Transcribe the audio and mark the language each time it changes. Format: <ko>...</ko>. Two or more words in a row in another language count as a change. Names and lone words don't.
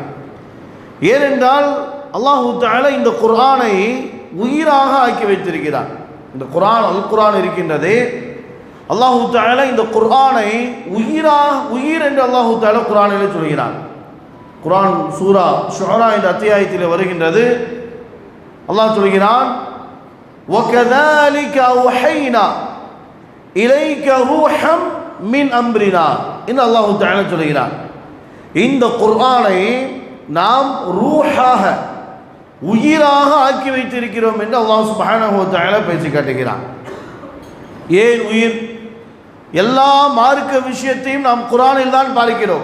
<ta>ஏனென்றால் அல்லாஹ் தஆலா இந்த குர்ஆனை உயிராக ஆக்கி வைத்திருக்கிறார். இந்த குர்ஆன் அல் குர்ஆன் இருக்கின்றது, அல்லாஹ் தஆலா இந்த குர்ஆனை உயிர் என்று அல்லாஹ் தஆலா குர்ஆனிலே சொல்கிறார். குர்ஆன் சூரா ஷுஆரா என்ற அத்தியாயத்தில் வருகின்றது. அல்லாஹ் சொல்கிறான்,</ta> <ar>وَكَذَلِكَ أَوْحَيْنَا إِلَيْكَ رُوحًا مِنْ أَمْرِنَا</ar> <ta>என்று அல்லாஹ் தஆலா சொல்கிறார். இந்த குர்ஆனை நாம் ரூஹாக உயிராக ஆக்கி வைத்திருக்கிறோம் என்று அல்லாஹ்</ta> <ar>سبحانه وتعالى</ar> <ta>பேசி காட்டுகிறார். ஏன் உயிர்? எல்லா மார்க்க விஷயத்தையும் நாம் குர்ஆனில் தான் பார்க்கிறோம்.</ta>